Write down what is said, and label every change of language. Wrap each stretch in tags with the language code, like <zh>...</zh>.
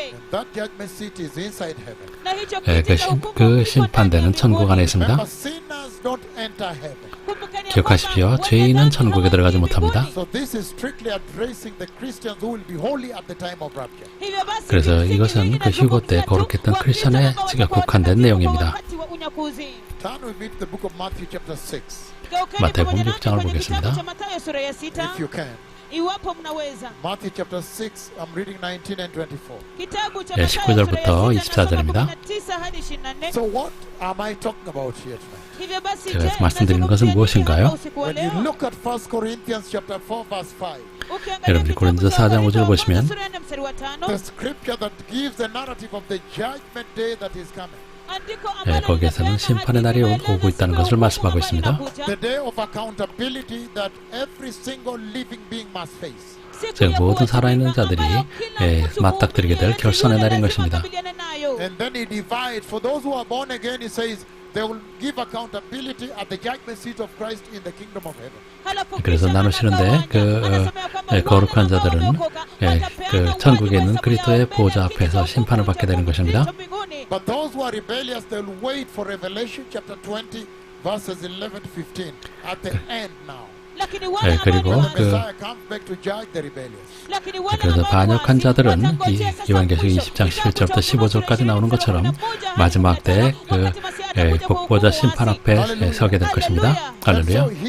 <en>That judgment seat is inside heaven.</en> <ko>그 심판대는 천국 안에 있습니다.</ko> <en>Remember, sinners don't enter heaven.</en> <ko>기억하십시오. 죄인은 천국에 들어가지 못합니다.</ko> <en>So this is strictly addressing the Christians who will be holy at the time of rapture.</en> <ko>그래서 이것은 그 휴거 때 거룩했던 크리스천에 국한된 내용입니다.</ko> <en>Turn with me to the book of Matthew chapter 6,</en> <ko>마태복음 6장을 보겠습니다.</ko> <en>if you can. Matthew chapter 6, I'm reading 19 and 24.</en> <ko>19절부터 24절입니다.</ko> <en>So what am I talking about here tonight?</en> <ko>제가 말씀드리는 것은 무엇인가요?</ko> <en>When you look at 1 Corinthians chapter 4 verse 5,</en> <ko>여러분들이 고린도서 4장 5절 보시면</ko> <en>the scripture that gives the narrative of the judgment day that is coming.</en> <ko>거기에서는 심판의 날이 오고 있다는 것을 말씀하고 있습니다.</ko> <en>The day of accountability that every single living being must face.</en> <ko>즉 모든 살아있는 자들이 맞닥뜨리게 될 결선의 날인 것입니다.</ko> <en>And then he divides. For those who are born again, he says, they will give accountability at the judgment seat of Christ in the kingdom of heaven.</en> <ko>그래서 나누시는데 거룩한 자들은 그 천국에 있는 그리스도의 보좌 앞에서 심판을 받게 되는 것입니다.</ko> <en>But those who are rebellious, they will wait for Revelation chapter 20, verses 11 to 15 at the end now.</en> <ko>그리고</ko> <en>Messiah comes back to judge the rebellious.</en> <ko>그래서 반역한 자들은 요한계시록 20장 11절부터 15절까지 나오는 것처럼 마지막 때 그 복보자 심판 앞에 서게 될 것입니다. 할렐루야.</ko>